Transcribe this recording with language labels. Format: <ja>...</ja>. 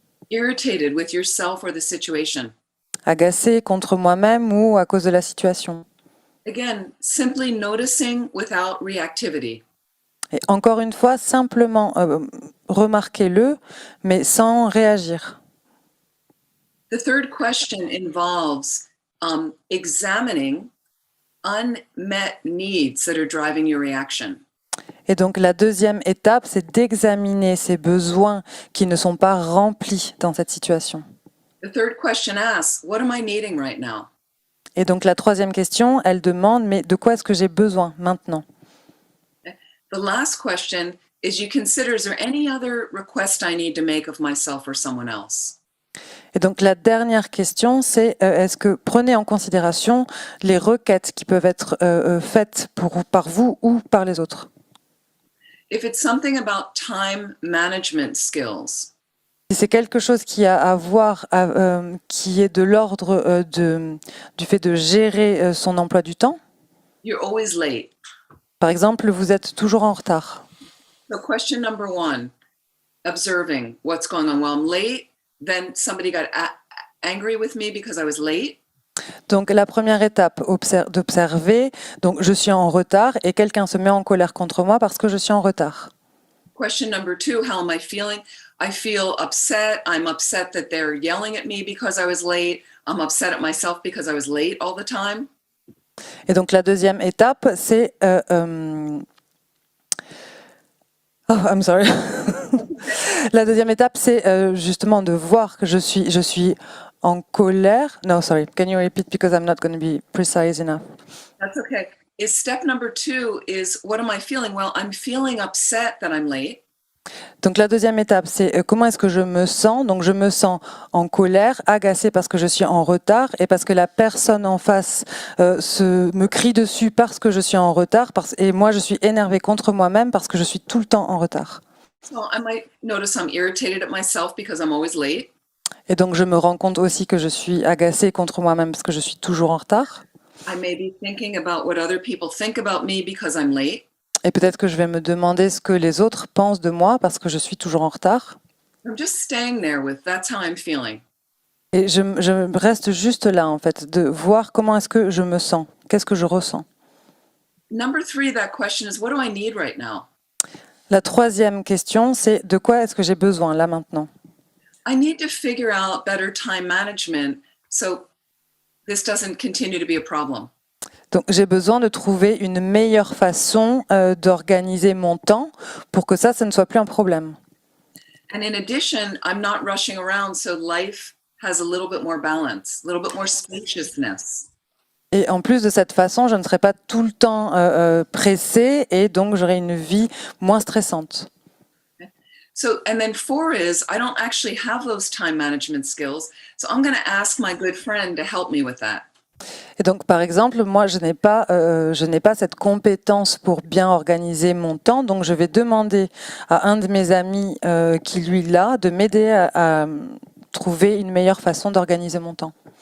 <en>Irritated with yourself or the situation?</en> <fr>Agacée contre moi-même ou à cause de la situation?</fr> <en>Again, simply noticing without reactivity.</en> <fr>Et encore une fois, simplement remarquez-le, mais sans réagir.</fr> <en>The third question involves examining unmet needs that are driving your reaction.</en> <fr>Et donc la deuxième étape, c'est d'examiner ces besoins qui ne sont pas remplis dans cette situation.</fr> <en>The third question asks, what am I needing right now?</en> <fr>Et donc la troisième question, elle demande, mais de quoi est-ce que j'ai besoin maintenant?</fr> <en>The last question is you consider, is there any other request I need to make of myself or someone else?</en> <fr>Et donc la dernière question, c'est est-ce que prenez en considération les requêtes qui peuvent être faites par vous ou par les autres?</fr> <en>If it's something about time management skills,</en> <fr>Si c'est quelque chose qui a à voir, qui est de l'ordre du fait de gérer son emploi du temps,</fr> <en>you're always late.</en> <fr>par exemple, vous êtes toujours en retard.</fr> <en>So question number 1, observing what's going on. Well, I'm late, then somebody got angry with me because I was late.</en> <fr>Donc la première étape, d'observer, donc je suis en retard et quelqu'un se met en colère contre moi parce que je suis en retard.</fr> <en>Question number 2, how am I feeling? I feel upset. I'm upset that they're yelling at me because I was late. I'm upset at myself because I was late all the time.</en> <fr>Et donc la deuxième étape, c'est...</fr> <en>oh, I'm sorry.</en> <fr>La deuxième étape, c'est justement de voir que je suis en colère.</fr> <en>No, sorry. Can you repeat because I'm not going to be precise enough. That's okay. Step number 2 is, what am I feeling? Well, I'm feeling upset that I'm late.</en> <fr>Donc la deuxième étape, c'est comment est-ce que je me sens? Donc je me sens en colère, agacée parce que je suis en retard et parce que la personne en face me crie dessus parce que je suis en retard et moi je suis énervée contre moi-même parce que je suis tout le temps en retard.</fr> <en>So I might notice I'm irritated at myself because I'm always late.</en> <fr>Et donc je me rends compte aussi que je suis agacée contre moi-même parce que je suis toujours en retard.</fr> <en>I may be thinking about what other people think about me because I'm late.</en> <fr>Et peut-être que je vais me demander ce que les autres pensent de moi parce que je suis toujours en retard.</fr> <en>I'm just staying there with that's how I'm feeling.</en> <fr>Et je reste juste là, en fait, de voir comment est-ce que je me sens, qu'est-ce que je ressens.</fr> <en>Number 3, that question is, what do I need right now?</en> <fr>La troisième question, c'est de quoi est-ce que j'ai besoin là maintenant?</fr> <en>I need to figure out better time management so this doesn't continue to be a problem.</en> <fr>Donc j'ai besoin de trouver une meilleure façon d'organiser mon temps pour que ça ne soit plus un problème.</fr> <en>And in addition, I'm not rushing around, so life has a little bit more balance, a little bit more spaciousness.</en> <fr>Et en plus de cette façon, je ne serai pas tout le temps pressée et donc j'aurai une vie moins stressante.</fr> <en>So, and then 4 is, I don't actually have those time management skills, so I'm going to ask my good friend to help me with that.</en> <fr>Et donc, par exemple, moi, je n'ai pas cette compétence pour bien organiser mon temps, donc je vais demander à un de mes amis qui, lui, l'a, de m'aider à trouver une meilleure façon d'organiser mon temps.</fr>